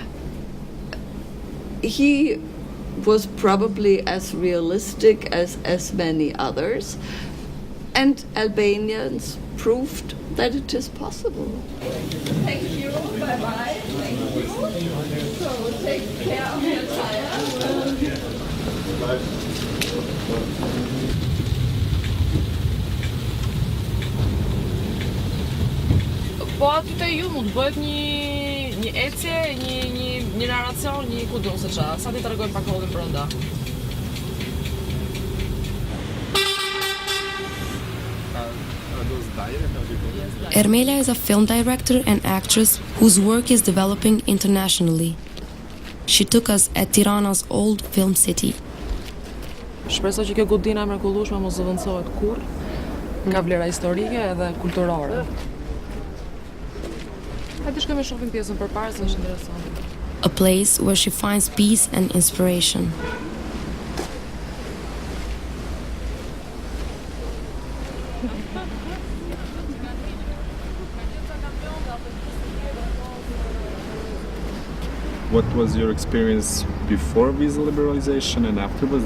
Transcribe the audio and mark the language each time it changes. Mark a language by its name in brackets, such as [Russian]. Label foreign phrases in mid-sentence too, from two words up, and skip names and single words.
[English] He was probably as realistic as many others, and Albanians proved that it is possible. Thank you. Bye-bye. Thank you. So take care of your tire. [Albanian] Po aty të ju mund bëhet një ecje, një narracion, një ku do se çfarë. Sa ti tregojmë pak kohën brenda. [English] Ermela is a film director and actress whose work is developing internationally. She took us at Tirana's old film city. [Albanian] Shpresoj që kjo godina e mrekullueshme mos zëvendësohet kurrë. Ka vlera historike edhe kulturore. Hajde shkojmë shohim pjesën përpara se është interesante. [English] A place where she finds peace and inspiration. What was your experience before visa liberalization and afterwards?